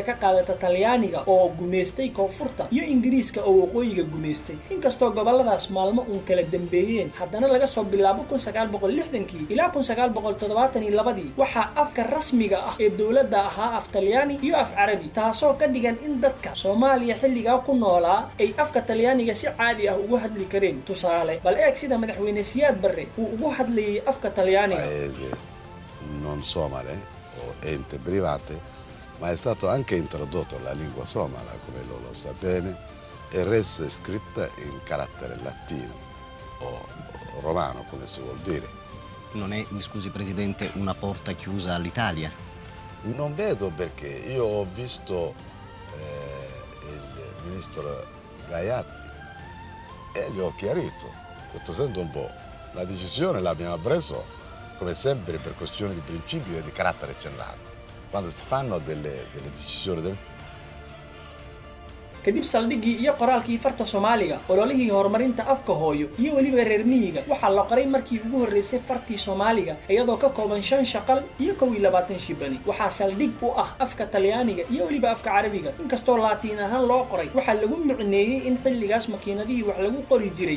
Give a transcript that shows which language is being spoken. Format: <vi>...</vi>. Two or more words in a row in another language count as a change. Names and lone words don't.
<so>ka qaadatay Talyaaniga oo gumeystay koonfurta iyo Ingiriiska oo waqooyiga gumeystay inkastoo goboladaas maalmo uun kala dambeeyeen haddana laga soo bilaabo 1960 ilaa 1972 waxa afka rasmiga ah ee dawladda ahaa af Talyaani iyo af Carabi taasoo ka dhigan in dadka Soomaaliya xilliga ku noolaa ay afka Talyaaniga si caadi ah ugu hadli kareen tusaale bal eeg sida madaxweyne Siyaad Barre uu ugu hadlayay afka Talyaaniga</so> <it>non somale o ente private ma è stato anche introdotto la lingua somala come lo sa bene e resta scritta in carattere latino o romano come si vuol dire non è, mi scusi Presidente, una porta chiusa all'Italia? Non vedo perché io ho visto il ministro Gaiatti e gli ho chiarito, ho detto sento un po', la decisione l'abbiamo preso come sempre per questioni di principio e di carattere generale, quando si fanno delle decisioni del</it> <so>kadib saldhigii iyo qoraalkii farta Soomaaliga ololihii horumarinta afka hooyo iyo waliba reer miyiga waxa la qoray markii ugu horeysay fartii Soomaaliga iyadoo ka kooban 5 shaqal iyo 22 shibani waxa saldhig u ah afka Talyaaniga iyo waliba afka Carabiga inkastoo Laatiin ahaan loo qoray waxa lagu micneeyay in xilligaas makiinadii wax lagu qori jiray</so>